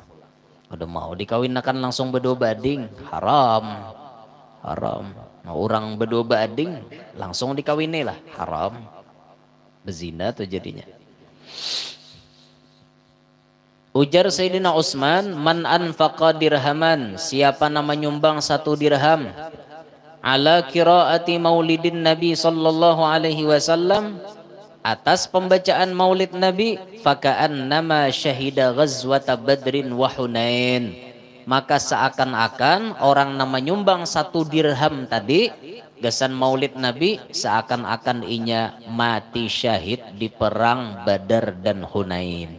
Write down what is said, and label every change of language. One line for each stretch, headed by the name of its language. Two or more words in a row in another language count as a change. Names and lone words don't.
Banjar: Udah mau dikawinkan langsung berdua bading, haram. Haram. Nah, orang berdua bading langsung dikawini lah, haram. Bezina tuh jadinya. Ujar Sayyidina Utsman,
Arabic: man anfaqa dirhaman,
Banjar: siapa nama nyumbang 1 dirham ala
Arabic: qiraati maulidin Nabi sallallahu alaihi wasallam,
Banjar: atas pembacaan maulid Nabi,
Arabic: faka'annama syahida ghazwata Badrin wa Hunain,
Banjar: maka seakan-akan orang nama nyumbang 1 dirham tadi gasan maulid Nabi seakan-akan inya mati syahid di perang Badar dan Hunain.